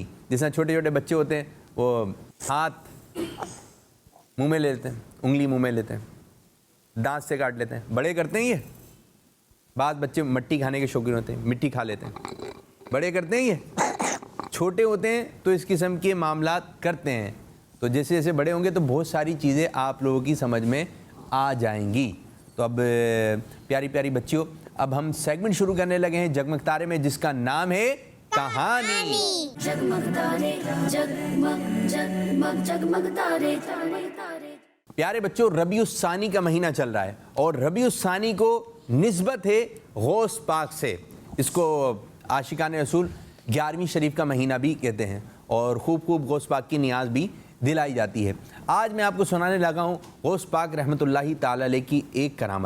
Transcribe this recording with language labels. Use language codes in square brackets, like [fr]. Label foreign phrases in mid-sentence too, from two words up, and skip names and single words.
[ur] جیسے چھوٹے چھوٹے بچے ہوتے ہیں وہ ہاتھ منہ میں لے لیتے ہیں، انگلی منہ میں لیتے ہیں، دانت سے کاٹ لیتے ہیں. بڑے کرتے ہیں یہ. باز بچے مٹی کھانے کے شوقین ہوتے ہیں، مٹی کھا لیتے ہیں. بڑے کرتے ہیں یہ. چھوٹے ہوتے ہیں تو اس قسم کے معاملات کرتے ہیں. تو جیسے جیسے بڑے ہوں گے تو بہت ساری چیزیں آپ لوگوں کی سمجھ میں آ جائیں گی. تو اب پیاری پیاری بچیوں، اب ہم سیگمنٹ شروع کرنے لگے ہیں جگمگ تارے میں، جس کا نام ہے کہانی. جگمگ تارے جگمگ جگمگ جگمگ تارے تارے تارے. پیارے بچوں، ربیع الثانی کا مہینہ چل رہا ہے اور ربیع الثانی کو نسبت ہے غوث پاک سے. اس کو عاشقان رسول 11ویں شریف کا مہینہ بھی کہتے ہیں اور خوب خوب غوث پاک کی نیاز بھی دلائی جاتی ہے. آج میں آپ کو سنانے لگا ہوں غوث پاک رحمۃ اللہ تعالی علیہ کی ایک کرامت.